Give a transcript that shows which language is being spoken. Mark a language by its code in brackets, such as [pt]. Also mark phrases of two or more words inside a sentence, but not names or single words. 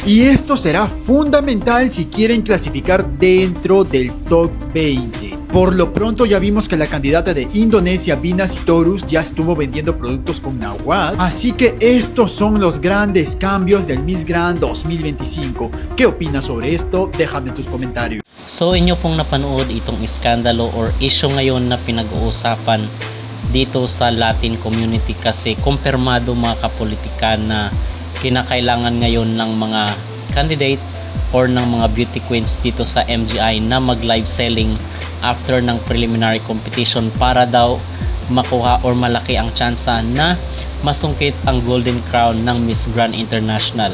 [es] Y esto será fundamental si quieren clasificar dentro del top 20. Por lo pronto ya vimos que la candidata de Indonesia, Bina Sitorus, ya estuvo vendiendo productos con Nawat. Así que estos son los grandes cambios del Miss Grand 2025. ¿Qué opinas sobre esto? Déjame tus comentarios. [tl] So inyo pong napanood itong iskandalo or issue ngayon na pinag-uusapan dito sa [en] Latin community, [tl] kasi kumpirmado mga kapolitikan na kinakailangan ngayon ng mga candidate or ng mga [en] beauty queens [tl] dito sa MGI na mag [en] live selling [tl] after ng [en] preliminary competition [tl] para daw makuha or malaki ang tsansa na masungkit ang [en] golden crown [tl] ng Miss Grand International.